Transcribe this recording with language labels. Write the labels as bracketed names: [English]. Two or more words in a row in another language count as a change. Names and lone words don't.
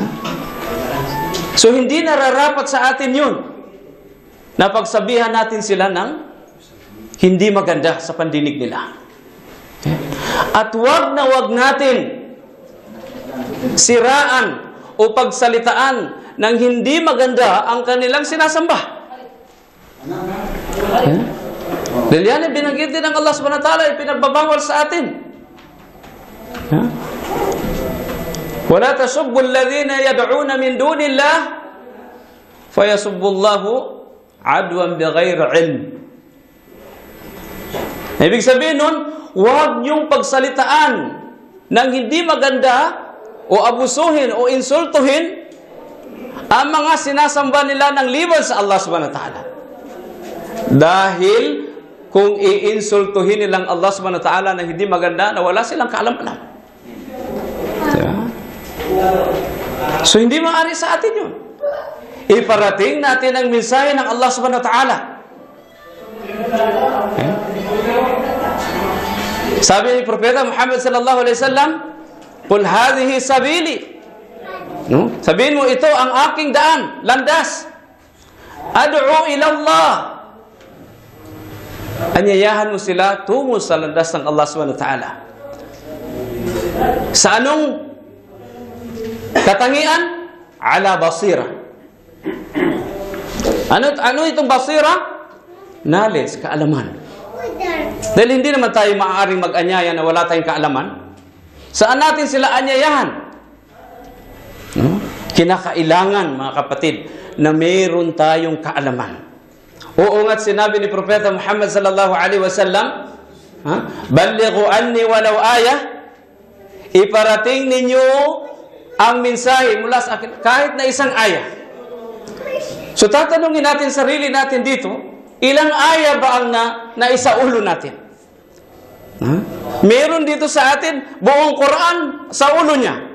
[Filipino] So hindi nararapat sa atin yun na pagsabihan natin sila ng hindi maganda sa pandinig nila. At wag na wag natin siraan o pagsalitaan ng hindi maganda ang kanilang sinasamba. Dahil yan ay binanggit din ng Allah [Arabic] سبحانه وتعالى, [Filipino] ipinagbabawal sa atin. [Arabic] وَلَا تَسُبُّوا الَّذِينَ يَدْعُونَ مِن دُونِ اللَّهِ فَيَسُبُّوا اللَّهُ عَدْوًا بِغَيْرِ عِلْمٍ. [Filipino] Ibig sabihin nun, huwag niyong pagsalitaan ng hindi maganda o abusuhin o insultuhin ang mga sinasamba nila ng liban sa Allah [Arabic] سبحانه وتعالى. [Filipino] Dahil kung iinsultuhin nilang Allah [Arabic] سبحانه وتعالى [Filipino] na hindi maganda, na wala silang kaalam-alam. Diba? So hindi maaari sa atin yun. Iparating natin ang mensahe ng Allah [Arabic] سبحانه وتعالى. [Filipino] Okay? Sabi ni Propeta Muhammad [Arabic] صلى الله عليه وسلم, "قل هذه سبيلي." [Filipino] No? Sabihin mo, ito ang aking daan, landas. [Arabic] أدعو إلى الله. [Filipino] Anyayahan mo sila tungo sa landas ng Allah [Arabic] سبحانه وتعالى. [Filipino] Sa anong katangian? [Arabic] على بصيرة. [Filipino] Ano itong basira? Knowledge, kaalaman. Dahil hindi naman tayo maaaring mag-anyaya na wala tayong kaalaman. Saan natin sila anyayahan? Kinakailangan, mga kapatid, na mayroon tayong kaalaman. Oo nga't sinabi ni Propeta Muhammad [Arabic] صلى الله عليه وسلم, "بلغوا عني ولو آية." [Filipino] Iparating ninyo ang mensahe mula sa akin kahit na isang ayah. So tatanungin natin sarili natin dito, ilang ayah ba ang naisaulo natin? Meron dito sa atin buong Quran sa ulo niya.